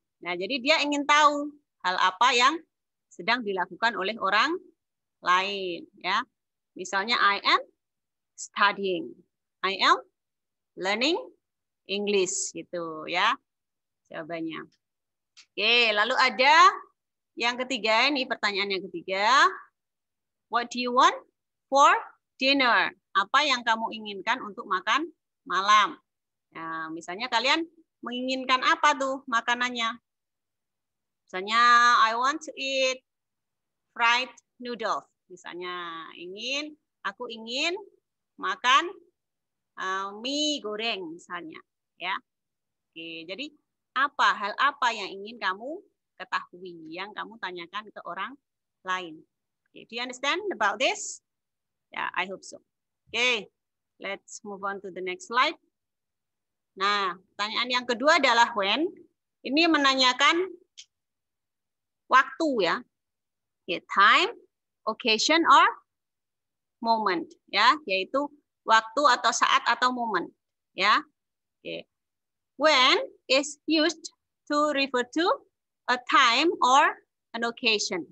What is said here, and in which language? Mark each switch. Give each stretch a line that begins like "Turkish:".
Indonesian: Nah, jadi dia ingin tahu hal apa yang sedang dilakukan oleh orang lain ya.
English: Misalnya I am studying. I am learning English
Indonesian: gitu ya. Jawabannya. Oke, lalu ada yang ketiga, ini pertanyaan yang ketiga.
English: What do you want for dinner?
Indonesian: Apa yang kamu inginkan untuk makan malam? Nah, misalnya kalian menginginkan apa tuh makanannya?
English: Misalnya, I want to eat fried noodles.
Indonesian: Misalnya, aku ingin makan mie goreng misalnya. Ya, oke, jadi hal apa yang ingin kamu ketahui, yang kamu tanyakan ke orang lain.
English: Okay, do you understand about this? Yeah, I hope so. Okay, let's move on to the next slide.
Indonesian: Nah, pertanyaan yang kedua adalah when. Ini menanyakan waktu ya.
English: Okay, time, occasion, or moment.
Indonesian: Ya, yaitu waktu atau saat atau momen.
English: Ya, okay. When is used to refer to a time or an occasion.